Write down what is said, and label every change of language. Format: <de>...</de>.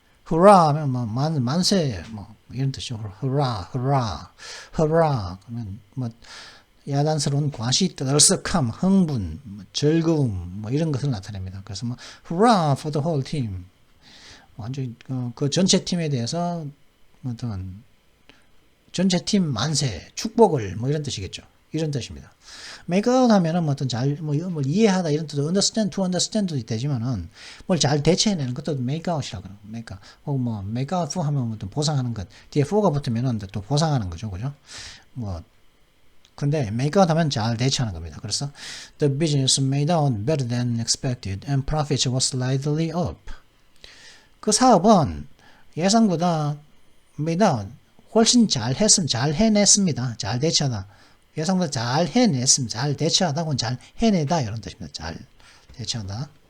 <ko>hurrah 하면 만세 이런 뜻이죠. hurrah 그러면 야단스러운 과시, 떠들썩함, 흥분, 즐거움 이런 것을 나타냅니다. 그래서</ko> <en>hurrah for the whole team.</en> <ko>완전히 그 전체 팀에 대해서 어떤 전체 팀 만세, 축복을 이런 뜻이겠죠. 이런 뜻입니다. make out 하면은 어떤 이해하다 이런 뜻도 understand,</ko> <en>to understand도</en> <ko>되지만은 뭘 잘 대체해내는 것도 make out이라고 그래요. make out. 혹은 make out for 하면 또 보상하는 것. 뒤에 for가 붙으면은 또 보상하는 거죠. 그죠? 근데 make out 하면 잘 대체하는 겁니다.</ko> <en>그래서 the business made out better than expected and profits was slightly up.</en> <ko>그 사업은 예상보다 made out 훨씬 잘 해냈습니다. 잘 대처하다. 예상보다 잘 해냈습니다. 잘 대처하다고는 잘 해내다 이런 뜻입니다. 잘 대처하다.</ko>